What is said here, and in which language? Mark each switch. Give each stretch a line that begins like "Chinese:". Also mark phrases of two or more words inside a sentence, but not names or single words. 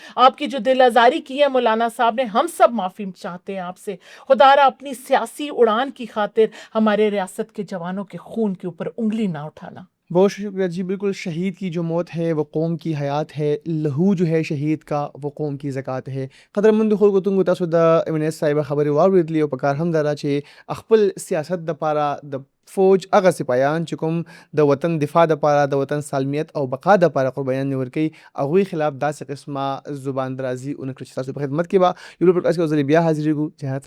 Urdu: آپ کی جو دل آزاری کی ہے مولانا صاحب نے، ہم سب معافی چاہتے ہیں آپ سے۔ خدا را اپنی سیاسی اڑان کی خاطر ہمارے ریاست کے جوانوں کے خون کے اوپر انگلی نہ اٹھانا۔ بہت شکریہ جی، بالکل شہید کی جو موت ہے وہ قوم کی حیات ہے، لہو جو ہے شہید کا وہ قوم کی زکوٰۃ ہے۔
Pashto: قدر مند خلکو تنگو تاسو د امنیت صاحبه خبرې واورېدلې او په کار هم دا ده چې خپل سیاست دپاره د فوج هغه سپایان چې کوم د وطن دفاع دپاره، د وطن سالمیت او بقا دپاره قربانیان ورکوي، هغوی خلاف داسې قسمه زبان درازي ونه کړه چې تاسو په خدمت کې به یو بل پوډکاسټ کې یو ځلې بیا حاضرېږو.